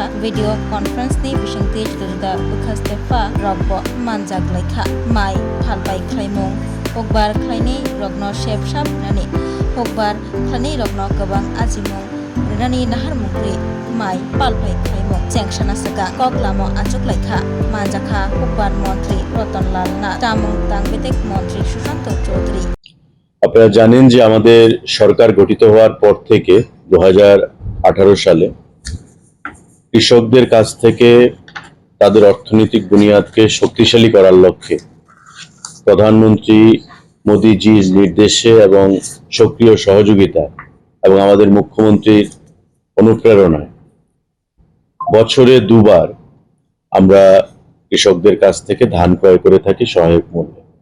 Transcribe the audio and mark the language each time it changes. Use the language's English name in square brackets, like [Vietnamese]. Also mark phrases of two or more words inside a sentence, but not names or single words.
[English] video conference [Kok Borok] ni bisingti jurda bukhastefa robbo manjaklaikha mai palpai khlaimu kokbar khlaini rogno shepshap nani kokbar khlani rogno gabang ajimung Rani nahar mukri mai palpai khaimo chengshana saka koklamo achuk laikha manjakha kokbar মন্ত্রী রতনলাল না tamung tangbetek মন্ত্রী সুশান্ত চৌধুরী। [Bangla] আপনারা জানেন যে আমাদের সরকার গঠিত হওয়ার পর থেকে 2018 সালে কৃষকদের কাছ থেকে তাদের অর্থনৈতিক বুনিয়াদকে শক্তিশালী করার লক্ষ্যে প্রধানমন্ত্রী মোদিজির নির্দেশে এবং সক্রিয় সহযোগিতা এবং আমাদের মুখ্যমন্ত্রীর অনুপ্রেরণায় বছরে দুবার আমরা কৃষকদের কাছ থেকে ধান ক্রয় করে থাকি সহায়ক মূল্যে